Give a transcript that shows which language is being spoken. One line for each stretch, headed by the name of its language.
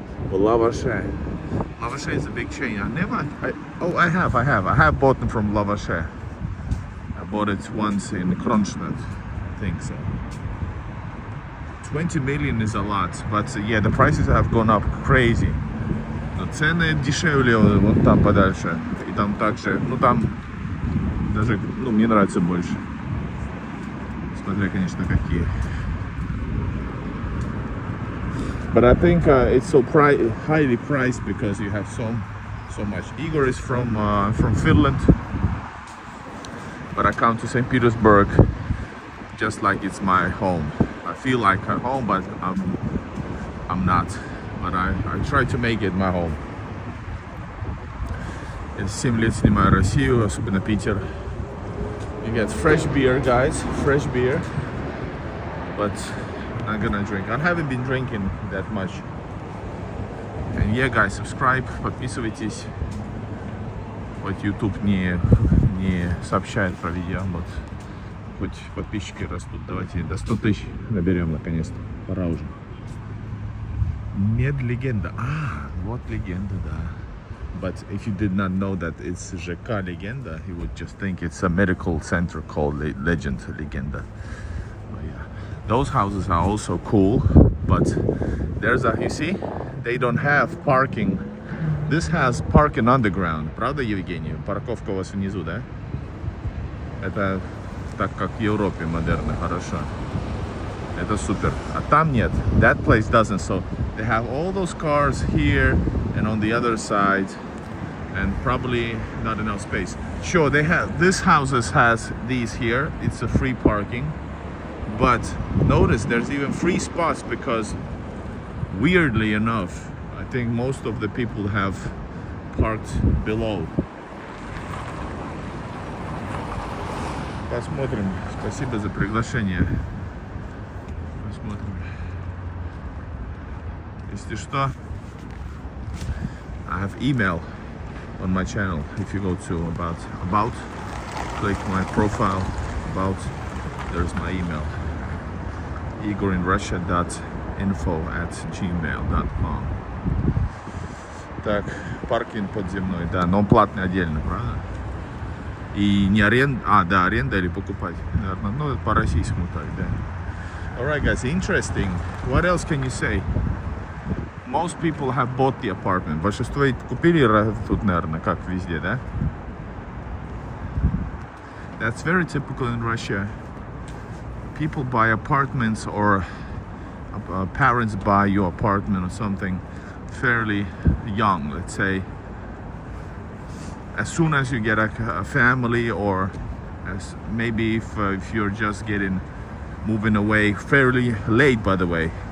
English: Well, Lavache is a big chain. I have bought them from Lavache. I bought it once in Kronstadt, I think so. 20 million is a lot, but yeah, the prices have gone up crazy.
Russian: Но цены дешевле вот там подальше. И там также, там даже, мне нравится больше. Смотря, конечно, какие.
English: But I think it's so highly priced because you have so much. Igor is from Finland, but I come to St. Petersburg just like it's my home. I feel like at home, but I'm not. But I try to make it my home.
Russian: Я 7 лет снимаю Россию, особенно Питер.
English: You get fresh beer, guys, fresh beer. But I'm not gonna drink. I haven't been drinking that much. And yeah, guys, subscribe,
Russian: подписывайтесь. Вот YouTube не сообщает про видео, вот хоть подписчики растут. Давайте до 100 тысяч наберем наконец-то. Пора уже. Медлегенда. Вот легенда, да.
English: But if you did not know that it's ЖК Legenda, you would just think it's a medical center called Legend Legenda. But yeah, those houses are also cool, but there's you see, they don't have parking. This has parking underground.
Russian: Правда, Евгений? Парковка у вас внизу, да? Это так как в Европе модерно, хорошо. Это супер. А там нет.
English: That place doesn't. So they have all those cars here and on the other side, and probably not enough space. Sure, they have, this houses has these here. It's a free parking, but notice there's even free spots because weirdly enough, I think most of the people have parked below.
Russian: Посмотрим. Спасибо за приглашение. Посмотрим. Если что,
English: I have email on my channel. If you go to about, click my profile, about, there's my email. igorinrussia.info@gmail.com.
Russian: Так, паркинг подземной, да, но он платный отдельно, правда? И не аренда, да, аренда или покупать, наверное, ну, по-российскому так, да.
English: Alright, guys, interesting. What else can you say? Most people have bought the apartment.
Russian: Большинство купили тут, наверное, как везде, да?
English: That's very typical in Russia. People buy apartments, or parents buy your apartment or something fairly young, let's say. As soon as you get a family, or as maybe if you're just moving away fairly late, by the way.